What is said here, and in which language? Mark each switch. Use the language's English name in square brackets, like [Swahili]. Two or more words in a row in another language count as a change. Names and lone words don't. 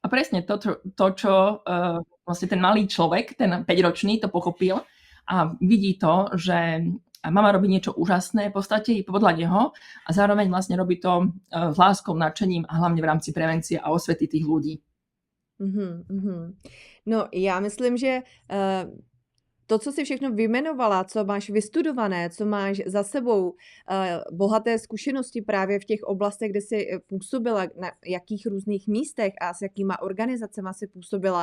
[Slovak] A presne to, čo vlastne ten malý človek, ten 5-ročný to pochopil a vidí to, že mama robí niečo úžasné v podstate podľa neho a zároveň vlastne robí to s láskou, nadšením a hlavne v rámci prevencie a osvety tých ľudí. [Czech] No, já myslím, že to, co jsi všechno vyjmenovala, co máš vystudované, co máš za sebou, bohaté zkušenosti právě v těch oblastech, kde jsi působila, na jakých různých místech a s jakýma organizacemi jsi působila.